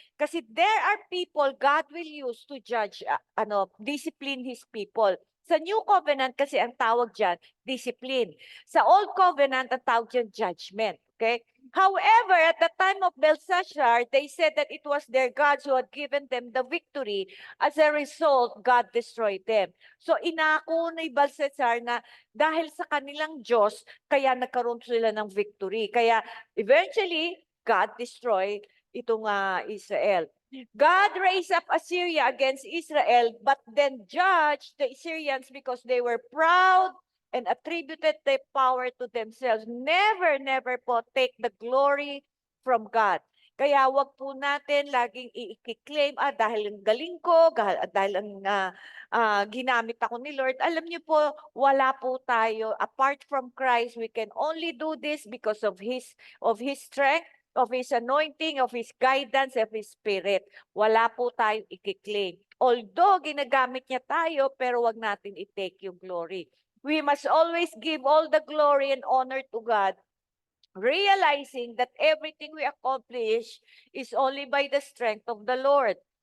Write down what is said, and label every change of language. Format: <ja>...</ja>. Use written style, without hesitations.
<en>Kasi there are people God will use to judge, discipline His people.</en> <tl>Sa New Covenant kasi ang tawag dyan, discipline. Sa Old Covenant, ang tawag dyan, judgment. Okay?</tl> <en>However, at the time of Belshazzar, they said that it was their gods who had given them the victory. As a result, God destroyed them.</en> <tl>So inako ni Belshazzar na dahil sa kanilang Diyos, kaya nagkaroon sila ng victory.</tl> <en>Kaya eventually, God destroyed itong Israel. God raised up Assyria against Israel, but then judged the Assyrians because they were proud and attributed their power to themselves. Never, never po take the glory from God.</en> <tl>Kaya wag po natin laging i-claim, dahil ang galing ko, dahil ang ginamit ako ni Lord. Alam niyo po, wala po tayo.</tl> <en>Apart from Christ, we can only do this because of His strength, of His anointing, of His guidance, of His Spirit.</en> <tl>Wala po tayong i-claim. Although ginagamit niya tayo, pero wag natin i-take yung glory.</tl> <en>We must always give all the glory and honor to God, realizing that everything we accomplish is only by the strength of the Lord.</en>